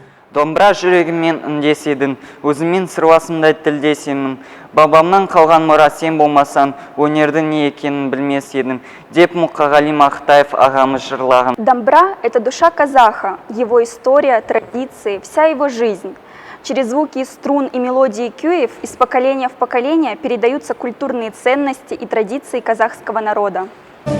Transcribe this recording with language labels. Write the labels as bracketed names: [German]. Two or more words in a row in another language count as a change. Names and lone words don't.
[Kazakh] Домбыра жүрегіммен үндеседің, өзіммен сырласымдай тілдесемін. Бабамнан қалған мұра сен болмасан, өнердің не екенін білмес едім, деп Мұқағали Мақатаев ағамыз жырлаған. [Russian] Домбра – это душа казаха, его история, традиции, вся его жизнь. Через звуки струн и мелодии кюев из поколения в поколение передаются культурные ценности и традиции казахского народа.